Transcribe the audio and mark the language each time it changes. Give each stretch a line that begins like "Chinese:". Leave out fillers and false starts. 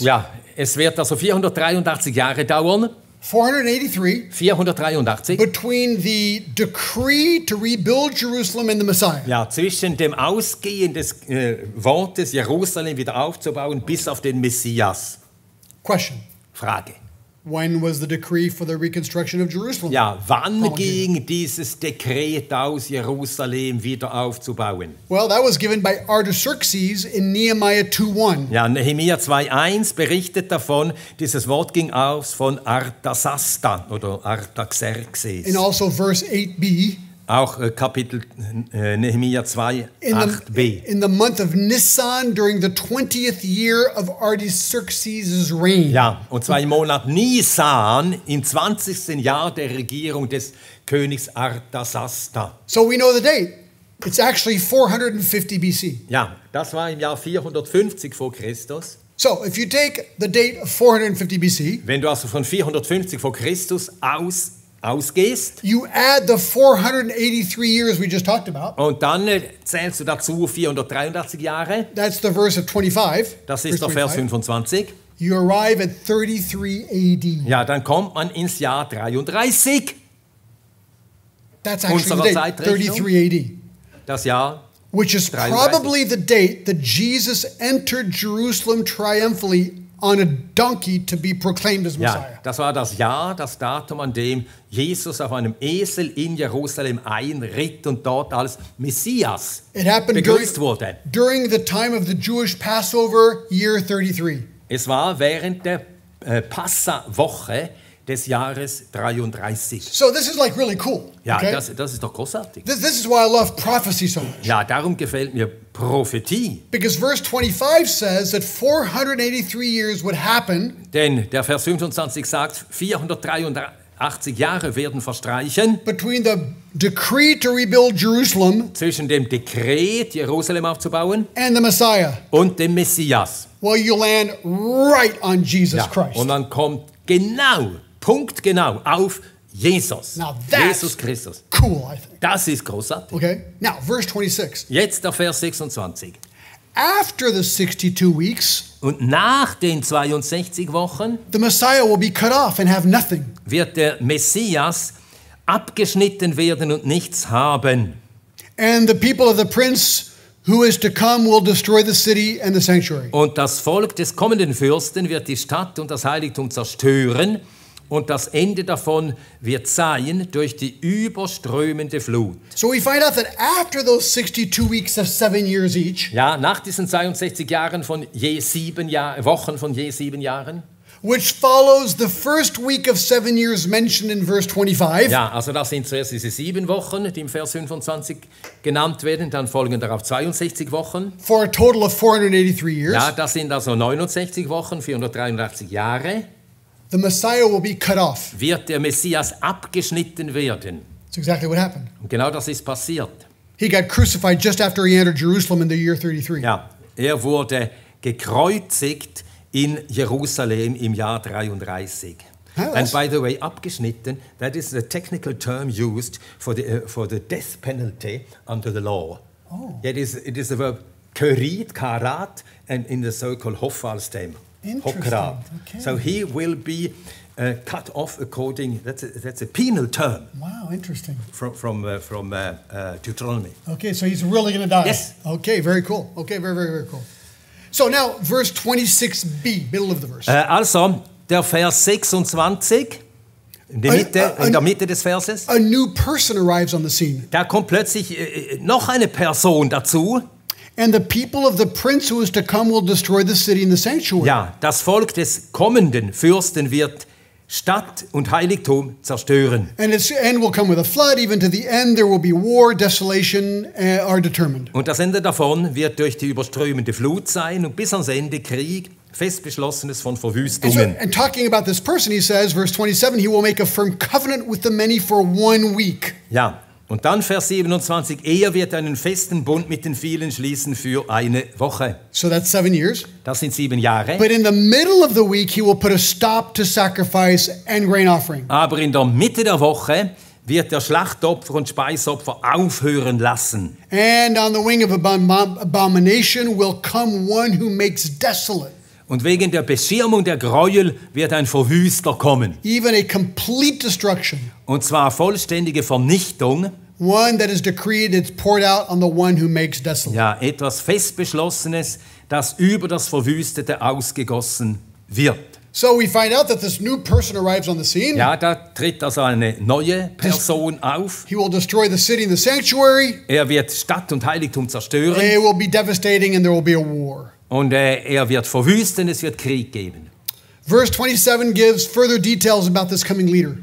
German: Ja, es wird also 483 Jahre dauern, 483 483,
English: between the decree to rebuild Jerusalem and the Messiah.
German: ja, zwischen dem Ausgehen des Wortes, Jerusalem wieder aufzubauen, bis auf den Messias.
English: Question.
German: Frage.
English: When was the decree for the reconstruction of Jerusalem?
German: Ja, wann
English: promulgated?
German: ging dieses Dekret aus, Jerusalem wieder aufzubauen?
English: Well, that was given by Artaxerxes in Nehemiah 2:1.
German: Ja, Nehemia 2,1 berichtet davon, dieses Wort ging aus von Artasasta oder Artaxerxes.
English: And also verse 8b.
German: Auch Kapitel Nehemia 2, 8b.
English: In the month of Nisan during the 20th year of Artaxerxes' reign.
German: Ja, und zwar im Monat Nisan, im 20. Jahr der Regierung des Königs Artasasta.
English: So we know the date. It's actually 450 BC.
German: Ja, das war im Jahr 450 vor Christus.
English: So if you take the date of 450 BC,
German: Wenn du also von 450 vor Christus ausgehst
English: you add the 483 years we just talked about.
German: und dann zählst du dazu 483 Jahre,
English: That's the verse of 25.
German: das ist der
English: verse 25.
German: 25,
English: You arrive at 33 AD.
German: ja, dann kommt man ins Jahr 33,
English: That's actually the
German: Unserer Zeitrechnung.
English: 33 AD.
German: das Jahr,
English: Which is 33. probably the date that Jesus entered Jerusalem triumphantly on a donkey to be proclaimed as
German: ja,
English: Messiah.
German: das war das Jahr, das Datum, an dem Jesus auf einem Esel in Jerusalem einritt und dort als Messias
English: It happened
German: begrüßt wurde.
English: during the time of the Jewish Passover, year 33.
German: Es war während der Passa-Woche des Jahres 33.
English: So this is like really cool.
German: Ja,
English: okay?
German: das ist doch großartig.
English: This is why I love prophecy so much.
German: Ja, darum gefällt mir Prophetie.
English: Because verse 25 says that 483 years would happen
German: Denn der Vers 25 sagt, 483 Jahre werden verstreichen
English: between the decree to rebuild Jerusalem
German: zwischen dem Dekret, Jerusalem aufzubauen,
English: and the Messiah.
German: und dem Messias.
English: Well, you land right on Jesus
German: Ja,
English: Christ.
German: und dann kommt genau, punktgenau auf Jesus.
English: Now that's
German: Jesus Christus.
English: cool, I think.
German: Das ist großartig.
English: Okay? Now, verse 26.
German: Jetzt der Vers 26.
English: After the 62 weeks,
German: Und nach den 62 Wochen
English: the Messiah will be cut off and have nothing.
German: wird der Messias abgeschnitten werden und nichts haben.
English: And the people of the prince who is to come will destroy the city and the sanctuary.
German: Und das Volk des kommenden Fürsten wird die Stadt und das Heiligtum zerstören. Und das Ende davon wird sein durch die überströmende Flut.
English: So we find out that after those 62 weeks of 7 years each,
German: Ja, nach diesen 62 Jahren von je 7 Wochen von je 7 Jahren.
English: which follows the first week of 7 years mentioned in verse 25,
German: Ja, also das sind zuerst diese 7 Wochen, die im Vers 25 genannt werden. Dann folgen darauf 62 Wochen.
English: for a total of 483 years,
German: Ja, das sind also 69 Wochen, 483 Jahre.
English: the Messiah will be cut off.
German: Wird der Messias abgeschnitten werden.
English: That's exactly what happened.
German: Und genau das ist passiert.
English: He got crucified just after he entered Jerusalem in the year 33.
German: Ja, er wurde gekreuzigt in Jerusalem im Jahr 33. Ah,
English: And by the way, abgeschnitten, that is the technical term used for the death penalty under the law. Oh. It is the verb kerit, karat, and in the so-called Hoffallstem. Interesting, Hokrat. okay. So he will be cut off according, that's a penal term Wow, interesting. from Deuteronomy. Okay, so he's really going to die. Yes. Okay, very cool. Okay, very, very, very cool. So now, verse 26b, middle of the verse.
German: Also, der Vers 26, in der Mitte des Verses,
English: A new person arrives on the scene.
German: da kommt plötzlich noch eine Person dazu.
English: And the people of the prince who is to come will destroy the city and the sanctuary.
German: Ja, das Volk des kommenden Fürsten wird Stadt und Heiligtum zerstören.
English: And its end will come with a flood. Even to the end, there will be war, desolation are determined.
German: Und das Ende davon wird durch die überströmende Flut sein und bis ans Ende Krieg, fest beschlossenes von Verwüstungen.
English: And talking about this person, he says, verse 27, he will make a firm covenant with the many for 1 week.
German: Ja, Und dann Vers 27, er wird einen festen Bund mit den vielen schließen für eine Woche.
English: So that's 7 years.
German: Das sind 7 Jahre.
English: But in the middle of the week, he will put a stop to sacrifice and grain offering.
German: Aber in der Mitte der Woche wird der Schlachtopfer und Speisopfer aufhören lassen.
English: And on the wing of abomination will come one who makes desolate.
German: Und wegen der Beschirmung der Gräuel wird ein Verwüster kommen.
English: Even a complete destruction.
German: Und zwar vollständige Vernichtung.
English: One that is decreed, it's poured out on the one who makes desolate.
German: Ja, etwas Festbeschlossenes, das über das Verwüstete ausgegossen wird.
English: So we find out that this new person arrives on the scene.
German: Ja, da tritt also eine neue Person auf.
English: He will destroy the city and the sanctuary.
German: Er wird Stadt und Heiligtum zerstören.
English: It will be devastating and there will be a war.
German: Und er wird verwüsten, es wird Krieg geben.
English: Verse 27 gives further details about this coming leader.